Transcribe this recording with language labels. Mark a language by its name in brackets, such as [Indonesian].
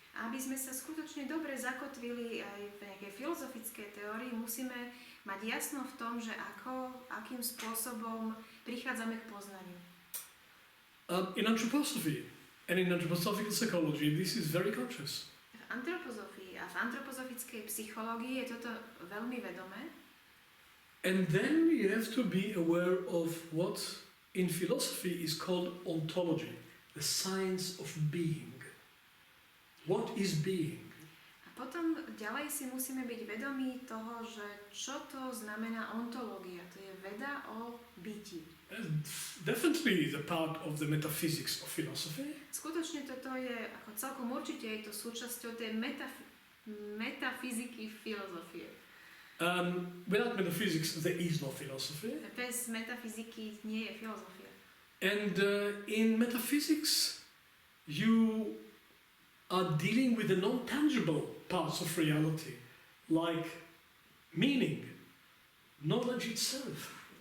[Slovak] Aby sme sa skutočne dobre zakotvili aj v nejakej filozofickej teórii, musíme mať jasno v tom, že akým spôsobom prichádzame k poznaniu. [English] In anthroposophy and in anthroposophical psychology, this is very conscious. [Slovak] V antropozofii a v antropozofickej psychológii je toto veľmi vedomé. [English] And then you have to be aware of what in philosophy is called ontology, the science of being. What is being? [Slovak] A potom ďalej si musíme byť vedomí toho, že čo to znamená ontológia. To je veda o byti. [English] Definitely the part of the metaphysics of philosophy. [Slovak] Skutočne toto je, ako celkom určite je to súčasťou tej metafyziky filozofie. [English] Without metaphysics there is no philosophy. [Slovak] Bez metafyziky nie je filozofia. [English] And in metaphysics you are dealing with the non-tangible parts of reality, like meaning, knowledge itself.